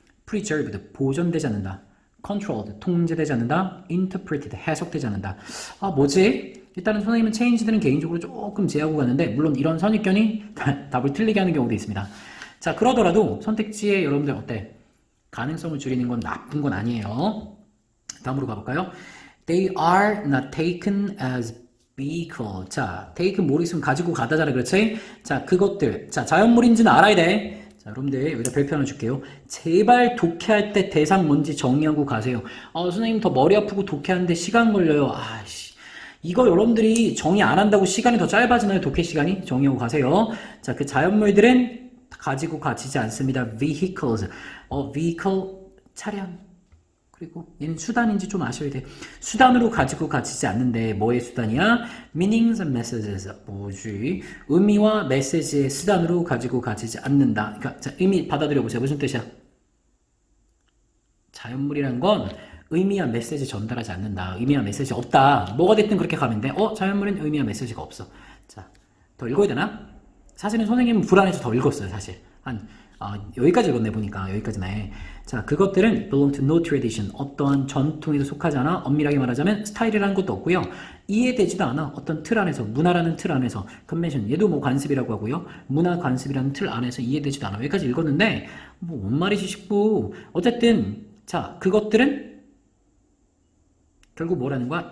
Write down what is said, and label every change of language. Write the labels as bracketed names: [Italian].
[Korean] preserved 보존되지 않는다. controlled 통제되지 않는다. interpreted 해석되지 않는다. 뭐지? 일단은 선생님은 change들은 개인적으로 조금 제하고 가는데 물론 이런 선입견이 답을 틀리게 하는 경우도 있습니다. 자, 그러더라도 선택지에 여러분들 어때? 가능성을 줄이는 건 나쁜 건 아니에요. 다음으로 가볼까요? [English] They are not taken as vehicle. [Korean] 자, taken 뭘 있으면 가지고 가다잖아. 그렇지? 자, 그것들. 자, 자연물인지는 알아야 돼. 자, 여러분들 여기다 별표 하나 줄게요. 제발 독해할 때 대상 뭔지 정의하고 가세요. 선생님 더 머리 아프고 독해하는데 시간 걸려요. 이거 여러분들이 정의 안 한다고 시간이 더 짧아지나요? 독해 시간이? 정의하고 가세요. 자, 그 자연물들은 가지고 가지지 않습니다. [English] vehicles. vehicle, 차량. [Korean] 그리고 얘는 수단인지 좀 아셔야 돼. 수단으로 가지고 가지지 않는데 뭐의 수단이야? [English] meanings and messages. [Korean] 뭐지? 의미와 메시지의 수단으로 가지고 가지지 않는다. 그러니까 자, 의미 받아들여 보세요. 무슨 뜻이야? 자연물이란 건 의미와 메시지 전달하지 않는다. 의미와 메시지 없다. 뭐가 됐든 그렇게 가면 돼. 자연물은 의미와 메시지가 없어. 자, 더 읽어야 되나? 사실은 선생님은 불안해서 더 읽었어요. 사실 여기까지 읽었네 보니까. 여기까지네. 자, 그것들은 [English] belong to no tradition. [Korean] 어떠한 전통에도 속하지 않아. 엄밀하게 말하자면 스타일이라는 것도 없고요. 이해되지도 않아. 어떤 틀 안에서, 문화라는 틀 안에서. 컨벤션, 얘도 뭐 관습이라고 하고요. 문화 관습이라는 틀 안에서 이해되지도 않아. 여기까지 읽었는데 뭐 뭔 말이지 싶고. 어쨌든 자, 그것들은 결국 뭐라는 거야?